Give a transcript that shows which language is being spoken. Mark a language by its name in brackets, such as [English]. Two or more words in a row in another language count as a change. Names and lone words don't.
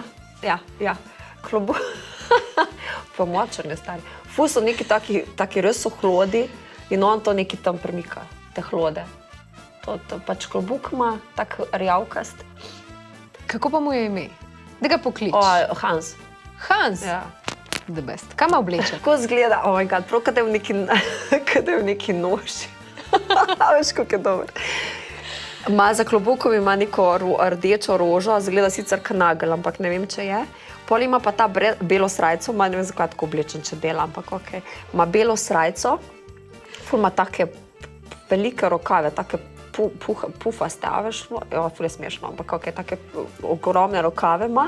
[Slovenian] Ja, klobuk. Pa močen je stari. Ful so neki taki res so hlodi in on to neki tam premika, te hlode. To pač klobuk ima, tak rjavkast. Kako pa mu je ime? Da ga poklič. Hans. Hans? Ja. [English] The best. [Slovenian] Kaj ima oblečen? Tako zgleda, [English] oh my god, [Slovenian] prav kada je v neki noši. Veš, kako je dober. Za klobukom ima neko rdečo rožo, zgleda sicer kanagel, ampak ne vem, če je. Pol ima pa ta belo srajco, ne vem, zakaj tako oblečen, če dela, ampak okej. Ima belo srajco, ful ima take velike rokave, take pufaste, a veš, ful je smešno, ampak okej, take ogromne rokave ima.